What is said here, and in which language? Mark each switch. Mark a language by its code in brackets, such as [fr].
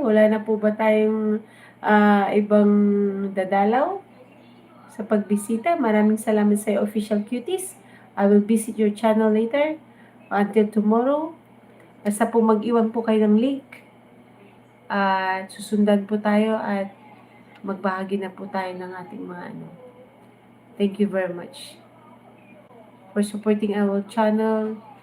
[tl] Wala na po ba tayong ibang dadalaw sa pagbisita? Maraming salamat sa official cuties. [en] I will visit your channel later. Until tomorrow. [tl] Basta po mag-iwan po kayo ng link. At susundan po tayo at magbahagi na po tayo ng ating mga ano. [en] Thank you very much for supporting our channel.